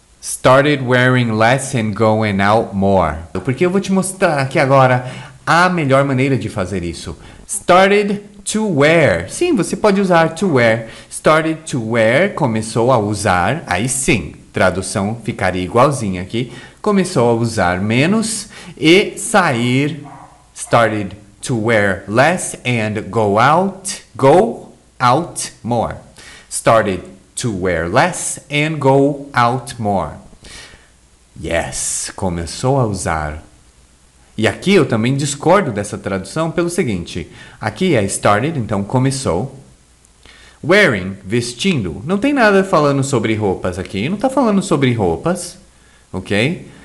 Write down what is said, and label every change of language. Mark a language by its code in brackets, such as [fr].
[en] Started wearing less and going out more. [pt] Porque eu vou te mostrar aqui agora a melhor maneira de fazer isso. [en] Started to wear. [pt] Sim, você pode usar [en] to wear. Started to wear, [pt] começou a usar, aí sim. Tradução ficaria igualzinha aqui. Começou a usar menos e sair. [en] Started to wear less and go out more. Started to wear less and go out more. [pt] Yes, começou a usar. E aqui eu também discordo dessa tradução pelo seguinte. Aqui é started, então começou. Wearing, vestindo. Não tem nada falando sobre roupas aqui. Não está falando sobre roupas. ok?